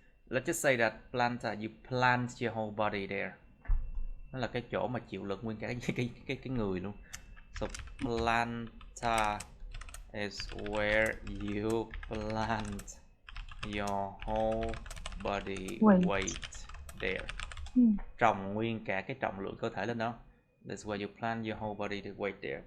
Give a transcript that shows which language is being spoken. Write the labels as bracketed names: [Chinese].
[English] Let's just say that planta, you plant your whole body there. [Vietnamese] Nó là cái chỗ mà chịu lực nguyên cả cái người luôn. [English] So planta is where you plant your whole body weight there. [Vietnamese] Trồng nguyên cả cái trọng lượng cơ thể lên đó. [English] That's where you plant your whole body weight there.